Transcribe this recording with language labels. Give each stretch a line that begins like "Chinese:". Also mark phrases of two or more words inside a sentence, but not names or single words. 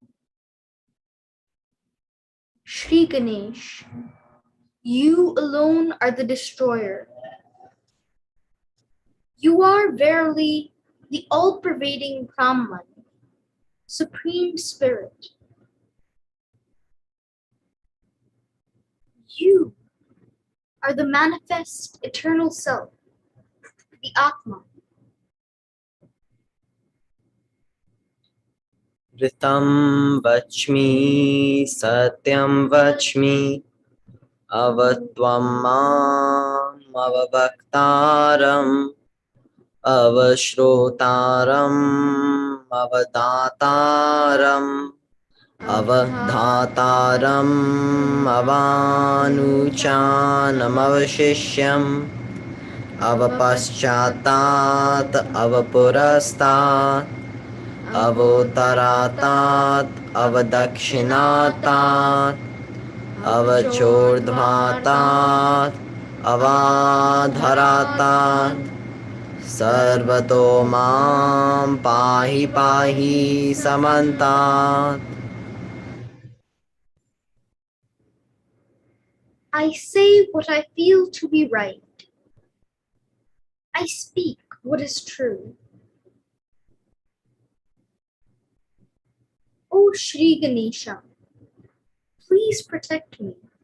English: Sri Ganesh, you alone are the destroyer. You are verily the all-pervading Brahman, Supreme Spirit. You are the manifest eternal self, the Atma.
Sanskrit: ऋतं वच्मि, सत्यं वच्मि, अवत्वं मां अवभक्तारं, अवश्रोतारं, अवदातारं, अवधातारं, अवानूचानं, अवशिष्यं, अवपश्चात्तात्, अवपुरस्तात्, अवोत्तरात्तात्, अवदक्षिणात्तात्, अवचोर्ध्वात्तात्, अवधरात्तात्, सर्वतो मां पाहि पाहि समन्तात्.
English: I say what I feel to be right. I speak what is true. O Shri Ganesha, please protect me.